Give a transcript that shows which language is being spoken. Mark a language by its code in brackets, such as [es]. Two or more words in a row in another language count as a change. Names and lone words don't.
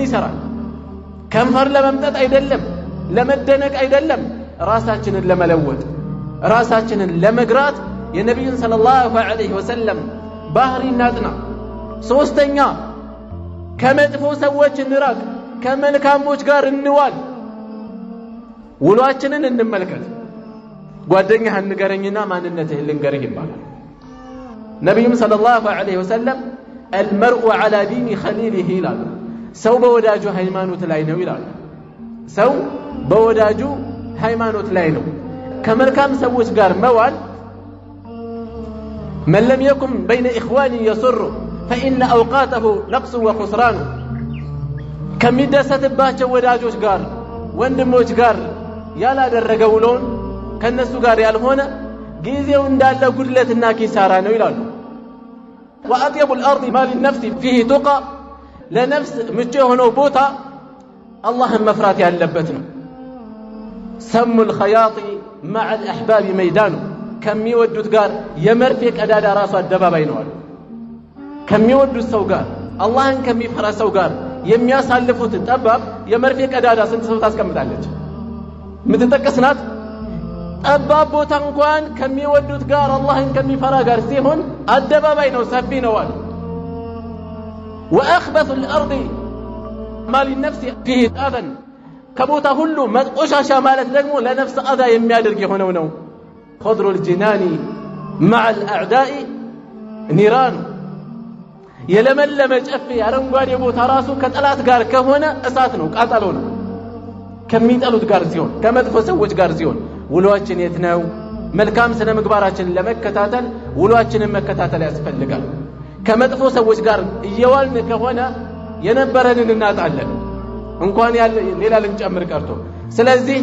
[am] ይሰራል ከንፈር ለመምጠጥ አይደለም ለመደነቅ አይደለም ራሳችንን ለመለወጥ ራሳችንን ለመግራት የነብዩን [ar] صلى الله عليه وسلم [am] ባህሪ እናጥና ሶስተኛ ከመጥፎ ሰዎች እንራቅ ከመልካሞች ጋር እንዋል ውሏችንን እንመልከት ጓደኛህን ንገረኝና ማንነትህን ልንገርህ ይባላል ነብዩም [ar] صلى الله عليه وسلم المرء على دين خليله [am] ይላሉ። ሰው በወዳጁ ሃይማኖት ላይ ነው ይላሉ። ሰው በወዳጁ ሃይማኖት ላይ ነው። ከመልካም ሰዎች ጋር መዋል [ar] من لم يكن بين إخوان يسر فإن أوقاته نقص وخسران [am] ከሚደሰትባቸው ወዳጆች ጋር ወንድሞች ጋር ያላደረገው ውሎን ከነሱ ጋር ያልሆነ ጊዜው እንዳለ ጉድለትና ኪሳራ ነው ይላሉ። [ar] وأطيب الأرض ما للنفس فيه تقى [am] ለነፍስ ምቹ የሆነው ቦታ አላህን መፍራት ያለበት ነው። [ar] سم الخياط مع الأحباب ميدان [am] ከሚወዱት ጋር የመርፌ ቀዳዳ ራሱ አደባባይ ነው አሉ። ከሚወዱት ሰው ጋር አላህን ከሚፈራ ሰው ጋር የሚያሳልፉት ጠባብ የመርፌ ቀዳዳ ስንት ሰው ታስቀምጣለች? ምትጠቀስናት ጠባብ ቦታ እንኳን ከሚወዱት ጋር አላህን ከሚፈራ ጋር ሲሆን አደባባይ ነው፣ ሰፊ ነው አሉ። [ar] وأخبث الأرض ما للنفس فيه أذى [am] ከቦታ ሁሉ መቆሻሻ ማለት ደግሞ ለነፍስ አዛ የሚያደርግ የሆነው ነው። [ar] خضر الجنان مع الأعداء نيران [am] የለመለመ ጨፌ አረንጓዴ ቦታ ራሱ ከጠላት ጋር ከሆነ እሳት ነው፣ ቃጠሎ ነው። ከሚጠሉት ጋር ሲሆን ከመጥፎ ሰዎች ጋር ሲሆን ውሏችን የት ነው? መልካም ስነ ምግባራችንን ለመከታተል ውሏችንን መከታተል ያስፈልጋል። ከመጥፎ ሰዎች ጋር እየዋልን ከሆነ የነበረንን እናጣለን፣ እንኳን ሌላ ልንጨምር ቀርቶ። ስለዚህ